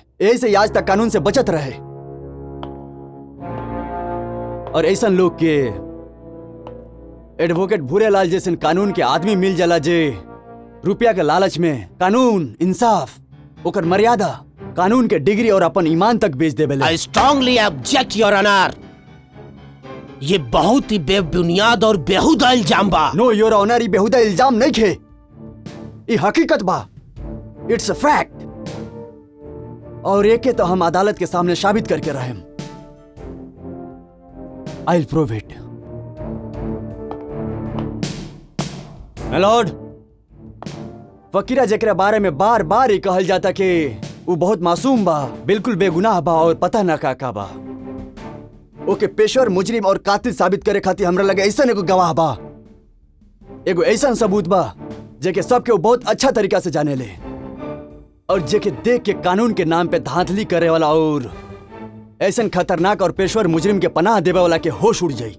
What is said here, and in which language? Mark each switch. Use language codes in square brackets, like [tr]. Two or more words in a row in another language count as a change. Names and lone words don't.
[bho] यही से आज तक कानून से बचत रहे। और ऐसा लोग के एडवोकेट भूरेलाल जैसे कानून के आदमी मिल जाला जे रुपया के लालच में कानून, इंसाफ, ओकर मर्यादा, कानून के डिग्री और अपन ईमान तक बेच देबेले। [en] I strongly object your honour. [bho] ये बहुत ही बेबुनियाद और बेहुदा इल्जाम बा। [en] no your honour, [bho] ये बेहुदा इल्जाम नहीं खे, ये हकीकत बा। [en] it's a fact. [bho] और एके तो हम अदालत के सामने साबित करके रहे। [en] I will prove it. my lord, [bho] फकीरा जेकरा बारे में बार बार ही कहल जाता कि वो बहुत मासूम बा, बिल्कुल बेगुनाह बा और पता ना का बा। ओके पेशेवर मुजरिम और कातिल साबित करे खातिर हमरा लगे ऐसा एगो गवाह बा, एगो ऐसा सबूत बा जेके सबके वो बहुत अच्छा तरीका से जाने ले और जेके देख के कानून के नाम पे धांधली करे वाला और ऐसा खतरनाक और पेशेवर मुजरिम के पनाह देवे वाला के होश उड़ जाई।